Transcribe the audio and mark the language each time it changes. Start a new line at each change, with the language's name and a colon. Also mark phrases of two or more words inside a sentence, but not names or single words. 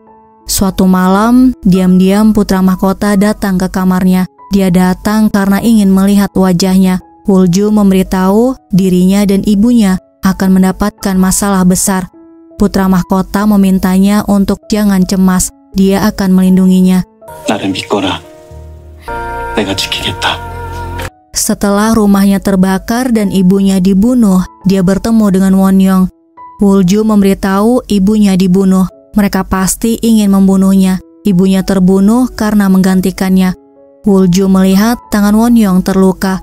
Indonesian: Suatu malam, diam-diam putra mahkota datang ke kamarnya. Dia datang karena ingin melihat wajahnya. Wulju memberitahu dirinya dan ibunya akan mendapatkan masalah besar. Putra mahkota memintanya untuk jangan cemas, dia akan melindunginya.
Korean: 나를 믿거라. 내가 지키겠다.
Indonesian: Setelah rumahnya terbakar dan ibunya dibunuh, dia bertemu dengan Wonyong. Wulju memberitahu ibunya dibunuh. Mereka pasti ingin membunuhnya. Ibunya terbunuh karena menggantikannya. Wulju melihat tangan Wonyong terluka.